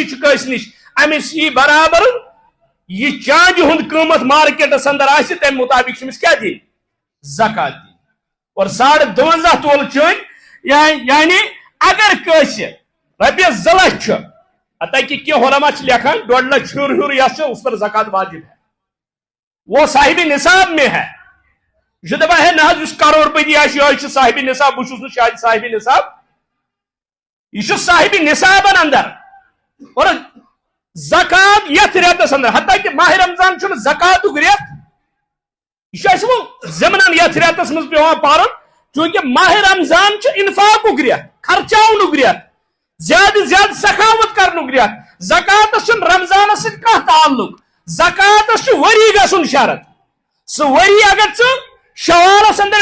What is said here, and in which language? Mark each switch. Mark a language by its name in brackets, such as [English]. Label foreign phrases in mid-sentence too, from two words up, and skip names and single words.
[Kashmiri] چھُ کٲنٛسہِ نِش أمِس یی برابر یہ چاندِ ہُنٛد قۭمت مارکیٹس اندر آسہِ تمہِ مطابق چھُ أمِس کیٛاہ دِنۍ زکات دِنۍ اور 52 تولہٕ چٲندۍ یعنی اگر کٲنٛسہِ رۄپیس 2 لچھ چھُ حتیٰ کہ کینٛہہ علما چھِ لیکھان 1.5 لچھ ہیوٚر یس چھُ [Urdu] اس پر زکات واجب ہے وہ صاحب نصاب میں ہے [Kashmiri] یہ چھُ دپان ہے نہ حظ یُس کروڑپتی آسہِ یہے چھُ صاحب نصاب بہٕ چھُس نہٕ شاید صاحب نصاب یہ چھُ صاحب نصابن اندر اور زکات یتھ رٮ۪تس اندر حتیٰ کہ ماہ رمضان چھُنہٕ زکاتُک رٮ۪تھ یہ چھُ اَسہِ وۄنۍ ضمنن یتھ رٮ۪تس منٛز پیٚوان پرُن چونکہ ماہ رمضان چھُ انفاقُک رٮ۪تھ خرچاونُک رٮ۪تھ زیادٕ زیادٕ سخاوت کرنُک رٮ۪تھ زکاتس چھُنہٕ رمضانس سۭتۍ کانٛہہ تعلق زکاتس چھُ ؤری گژھُن شرط سُہ ؤری اگر ژٕ شوالس اندر